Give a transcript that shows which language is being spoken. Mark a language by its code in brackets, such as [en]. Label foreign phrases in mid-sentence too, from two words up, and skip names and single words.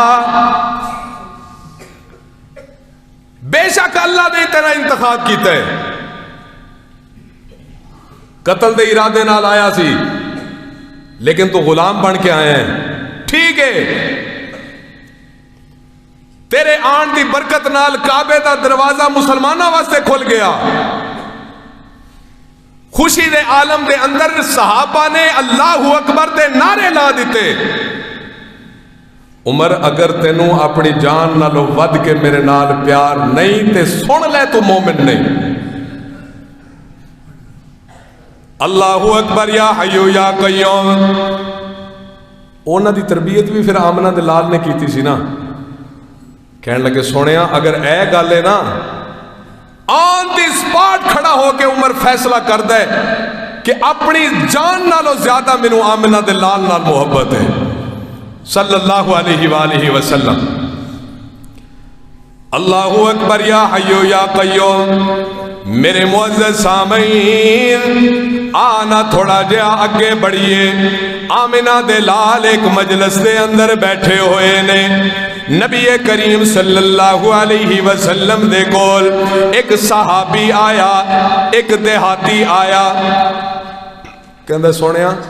[pa] بے شک اللہ نے تیرا انتخاب کیتا ہے، قتل دے ارادے نال آیا سی لیکن تو غلام بن کے آئے ہیں، ٹھیک ہے، تیرے آن دی برکت نال کعبے دا دروازہ مسلمانہ واسطے کھل گیا، خوشی دے عالم دے اندر صحابہ نے [ar] اللہ اکبر [pa] دے نعرے لا دیتے۔ عمر اگر تینوں اپنی جان نالوں ود کے میرے نال پیار نہیں تے سن لے تو مومن نہیں۔ [ar] اللہ اکبر یا حیو یا قیوم، [pa] اونا دی تربیت بھی پھر آمنہ دے لال نے کیتی سی نا، کہنے لگے سونیا اگر اے گالے نا آن دی سپاٹ کھڑا ہو کے عمر فیصلہ کر دے کہ اپنی جان نالوں زیادہ منو آمنہ دے لال نال محبت ہے [ar] صلی اللہ علیہ وآلہ وسلم۔ اللہ اکبر یا حیو یا قیوم۔ [pa] میرے معزز سامعین آنا تھوڑا جہا اگے بڑھیے، آمنہ دے لال ایک مجلس دے اندر بیٹھے ہوئے نے، نبی کریم [ar] صلی اللہ علیہ وسلم [pa] دے کول ایک صحابی آیا، ایک دیہاتی آیا، کہندہ سونیا